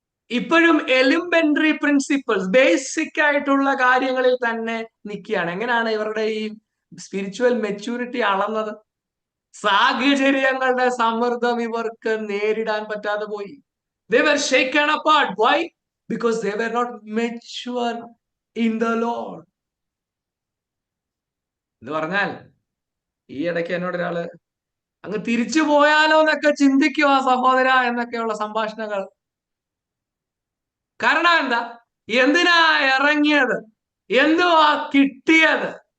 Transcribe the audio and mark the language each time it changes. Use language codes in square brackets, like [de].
[ml] ഇപ്പോഴും elementary principles, basic ആയിട്ടുള്ള കാര്യങ്ങളിൽ തന്നെ നിൽക്കുകയാണ്. എങ്ങനെയാണ് ഇവരുടെ ഈ സ്പിരിച്വൽ മെച്യൂരിറ്റി അളന്നത്? സാഹചര്യങ്ങളുടെ സമ്മർദ്ദം ഇവർക്ക് നേരിടാൻ പറ്റാതെ പോയി. [en] They were shaken apart. Why? Because they were not mature in the Lord. [ml] എന്ന് പറഞ്ഞാൽ ഈ ഇടയ്ക്ക് എന്നോട് ഒരാള് അങ്ങ് തിരിച്ചു പോയാലോ എന്നൊക്കെ ചിന്തിക്കുക സഹോദര എന്നൊക്കെയുള്ള സംഭാഷണങ്ങൾ. കാരണം എന്താ? എന്തിനാ ഇറങ്ങിയത്? എന്തുവാ കിട്ടിയത്?